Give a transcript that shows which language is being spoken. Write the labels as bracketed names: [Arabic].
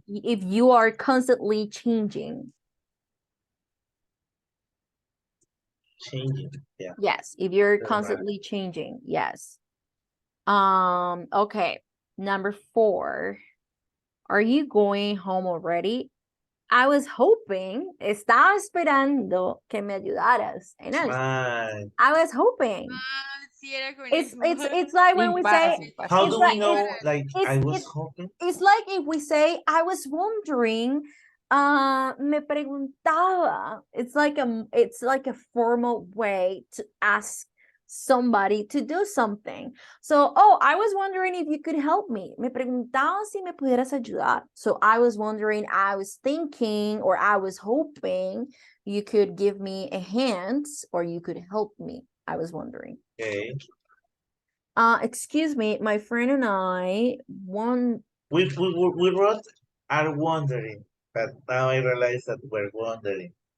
[English] If you are constantly changing. Yeah. Yes, if you're constantly changing, yes. Okay. Number 4. Are you going home already? I was hoping, [Spanish] estaba esperando que me ayudaras en esto. [English] Right. I was hoping. [Spanish] Sí, era con [English] It's like when we say, How it's do like, we know, like, it's, I was it's, hoping? it's like if we say, I was wondering, [Spanish] me preguntaba. [English] It's like a formal way to ask somebody to do something. So, oh, I was wondering if you could help me. [Spanish] Me preguntaba si me pudieras ayudar. [English] So I was wondering, I was thinking, or I was hoping you could give me a hand, or you could help me. I was wondering. Okay. Excuse me, my friend and I We wrote are wondering, but now I realize that we're wondering.